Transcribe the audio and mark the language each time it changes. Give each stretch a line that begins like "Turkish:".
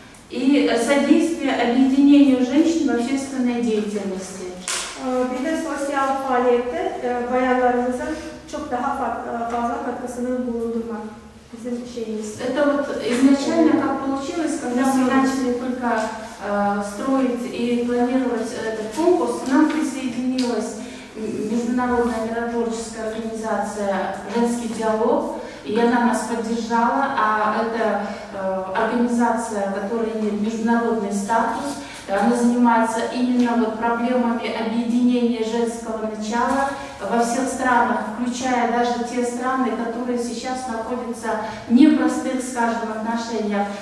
Russian: И содействие объединению женщин в общественной деятельности.
Turkish: Bir de sosyal faaliyette bayanlarımızın çok daha fazla katkısını bulundurmak bizim şeyimiz.
Russian: Это вот изначально как получилось, когда мы начали только строить и планировать этот конкурс, к нам присоединилась международная миротворческая организация «Женский диалог», и она нас поддержала, а это организация, которая имеет международный статус, она занимается именно вот проблемами объединения женского начала во всех странах, включая даже те страны, которые сейчас находятся в непростых, скажем, отношениях.